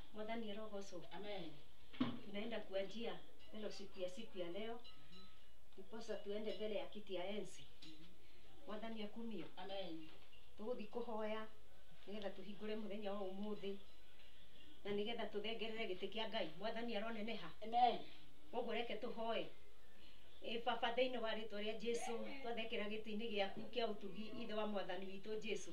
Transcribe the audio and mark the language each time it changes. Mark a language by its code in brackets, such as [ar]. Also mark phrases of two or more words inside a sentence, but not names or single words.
[ki] Mwathani arogoso. Amen. [sw] Tunaenda kuanzia siku ya leo. Ndiposa tuende mbele ya kiti ya enzi. [ki] Mwathani akumio. Amen. Tuguthi kuhoya nigetha tuhingure muthenya wa umuthi na nigetha tuthengerere giti kia Ngai. Mwathani aroneneha. Amen. Koguo reke tuhoe. Baba thĩinĩ wa rĩtwa rĩa Jesu twathekera gĩtĩ-inĩ gĩaku kĩa ũtugi ithe wa Mwathani witũ Jesu.